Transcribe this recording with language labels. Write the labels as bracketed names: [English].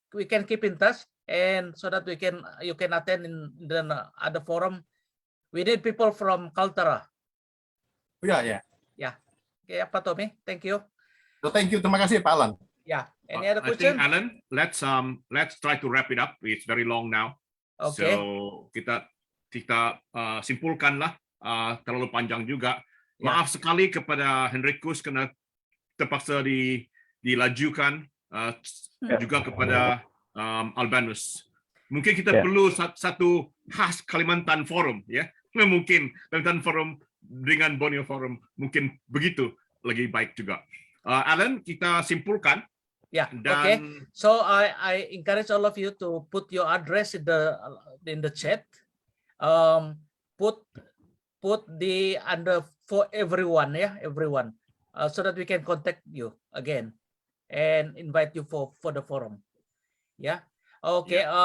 [English] We can keep in touch, and so that you can attend in the other forum. We need people from Kaltara. Yeah. Okay, Pak Tommy, thank you. So, thank you, [Indonesian] terima kasih [English] Pak Alan. Yeah. Any other I question? think, Alan, let's try to wrap it up. It's very long now. Okay. [Indonesian] So kita simpulkanlah, terlalu panjang juga. Maaf sekali kepada Henrikus karena terpaksa dilajukan, juga kepada Albanus. Mungkin kita perlu satu khas Kalimantan Forum, ya. Mungkin Kalimantan Forum dengan Borneo Forum mungkin begitu lebih baik juga. Alan, kita simpulkan. [English] Yeah. [Indonesian] Dan, [English] okay. So I encourage all of you to put your address in the chat. Put the under for everyone, everyone, so that we can contact you again and invite you for the forum. Ya. Oke.